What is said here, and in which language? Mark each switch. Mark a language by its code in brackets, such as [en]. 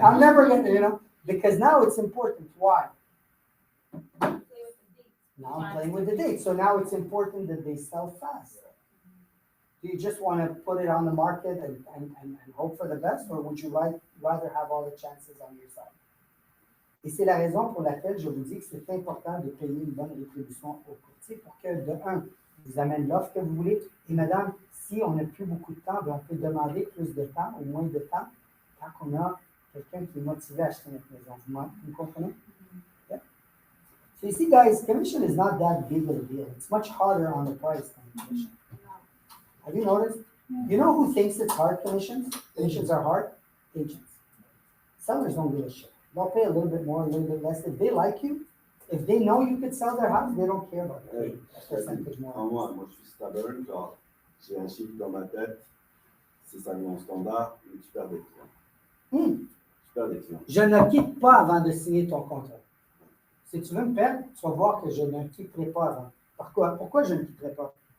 [en] I'm never going to, because now it's important. Why? Now I'm playing with the date. So now it's important that they sell fast. Do you just want to put it on the market and hope for the best, or would you rather have all the chances on your side? [fr] Et c'est la raison pour laquelle je vous dis que c'est important de payer une bonne rétribution au courtier pour que, de un, vous amène l'offre que vous voulez. Et madame, si on n'a plus beaucoup de temps, on peut demander plus de temps ou moins de temps tant qu'on a quelqu'un qui est motivé à acheter notre maison. Vous comprenez? Yeah. [en] So you see, guys, commission is not that big of a deal. It's much harder on the price than commission. Have you noticed? You know who thinks it's hard, commissions? Commissions are hard? Agents. Sellers don't give a shit. They'll pay a little bit more, a little bit less. If they like you, if they know you could sell their house, they don't care about it. Percentage more. [fr] Moi, je suis stubborn, genre, j'ai un chiffre dans ma tête, c'est ça mon standard, mais tu perds des clients. Tu perds des clients. Je ne quitte pas avant de signer ton contrat. Si tu veux me perdre, tu vas voir que je ne quitterai pas avant. Pourquoi je ne quitterai pas?